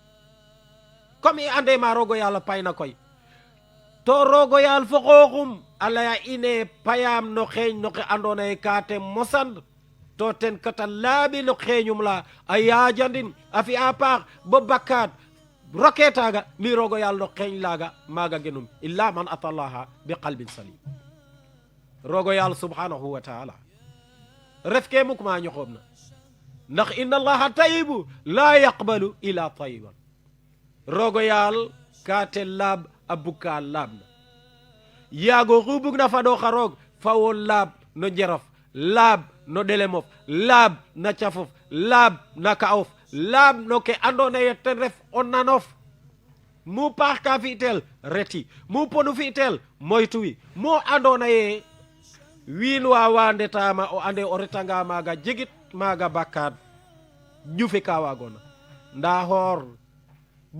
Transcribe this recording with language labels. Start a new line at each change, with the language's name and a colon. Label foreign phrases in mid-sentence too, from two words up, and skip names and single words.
Serer: comme i ande ma rogo yaal a payna koy to rogo yaal fo xooxum a leya ine payam no xeeñ no xe andona ye ka te mosand to ten kata laaɓi no xeeñum la a yaajandin a fi'a paax bo bakkaat roke taga mi rogo yaal no xeeñ laga maga genum
Arabic: إلا من أتى الله بقلب سليم
Serer: rogo yaal
Arabic: سبحانه وتعالى
Serer: ref ke muk ma ñoxoobna ndax
Arabic: إن الله طيب لا يقبل إلا طيبا
Serer: rogo yaal ka te laab a bukka laabna yaago xu bugna fado xa roog fawo laab no njerof laab no ɗelemof laab na cafof laab na ka'of laab no ke andona ye ten ref o nanof mu paax ka fi'tel reti mu ponu fi'tel moytuwi mu andona ye wiin wa ndetama o ande o retanga maga jegit maga bakkaat ƴufe ka wagona nda xoor bo